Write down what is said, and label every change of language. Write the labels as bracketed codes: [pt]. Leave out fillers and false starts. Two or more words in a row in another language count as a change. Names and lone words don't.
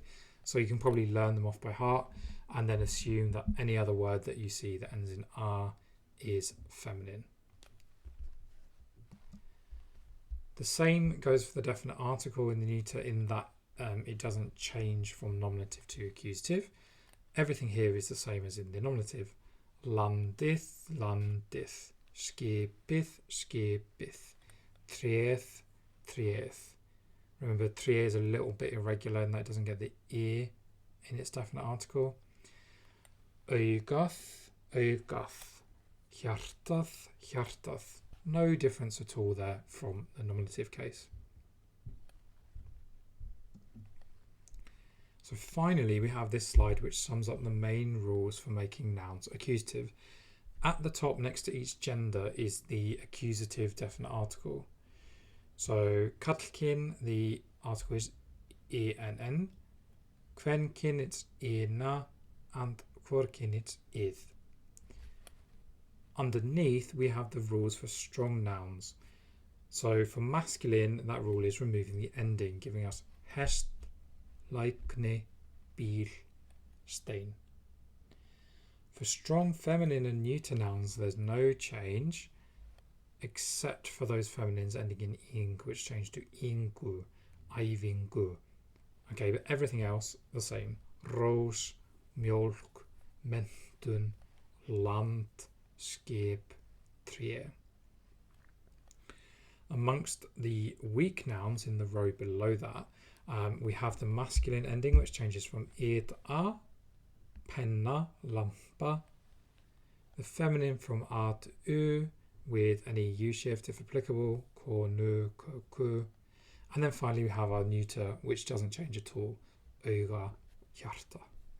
[en] So you can probably learn them off by heart and then assume that any other word that you see that ends in a is feminine. The same goes for the definite article in the neuter in that it doesn't change from nominative to accusative. Everything here is the same as in the nominative. [is] Landið, landið. Skipið, skipið. Tréð, tréð. [en] Remember, tréð is a little bit irregular and that doesn't get the e in its definite article. [is] Augað, augað. Hjartað, hjartað. [en] No difference at all there from the nominative case. So finally, we have this slide which sums up the main rules for making nouns accusative. At the top next to each gender is the accusative definite article. So karlkyn, the article is enn, kvenkyn it's ena, and hvorkyn it's ið. Underneath we have the rules for strong nouns. So for masculine, that rule is removing the ending, giving us [is] hest, lækni, bíl, stein. [en] For strong feminine and neuter nouns, there's no change, except for those feminines ending in ing, which change to [is] ingu, ævingu. [en] Okay, but everything else the same. [is] Rós, mjólk, menntun, land, skip, tré. [en] Amongst the weak nouns in the row below that, we have the masculine ending, which changes from e to a, [is] penna, lampa. [en] The feminine from a to u, with any u shift if applicable, [is] konu, köku. [en] And then finally we have our neuter, which doesn't change at all, [is] auga, hjarta.